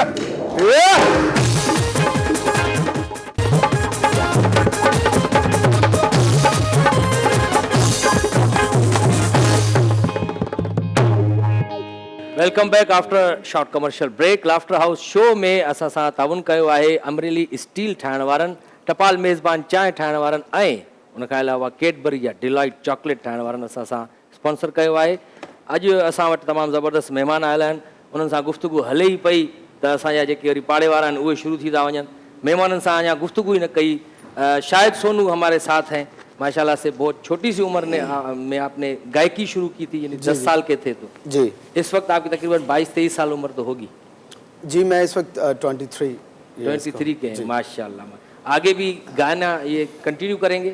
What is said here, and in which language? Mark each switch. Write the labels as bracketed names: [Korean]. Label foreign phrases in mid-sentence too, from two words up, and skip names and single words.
[English] welcome back after short commercial break [Sindhi] लाफ्टर हाउस शो में असां सां ताउन कयो आहे अमरेली स्टील ठाहिण वारनि टपाल मेज़बान चांहि ठाहिण वारनि ऐं उनखां अलावा कैडबरी या डिलाइट चॉकलेट ठाहिण वारनि असां सां स्पॉन्सर कयो आहे अॼु असां वटि तमामु ज़बरदस्त महिमान आयल आहिनि उन्हनि सां गुफ़्तगू हले ई पई त असांजा जेके वरी पाड़े वारा आहिनि उहे शुरू थी था वञनि महिमाननि सां अञा गुफ़्तगू ई न कई शायद सोनू [Urdu] ہمارے ساتھ ہیں ماشاءاللہ سے بہت چھوٹی سی عمر میں آپ نے گائیکی شروع کی تھی یعنی 10 سال کے تھے تو जी اس وقت آپ کی تقریباً 22-23 سال عمر تو ہوگی جی میں اس وقت 23 کے ہیں ماشاءاللہ آگے بھی گانا یہ کنٹینیو کریں گے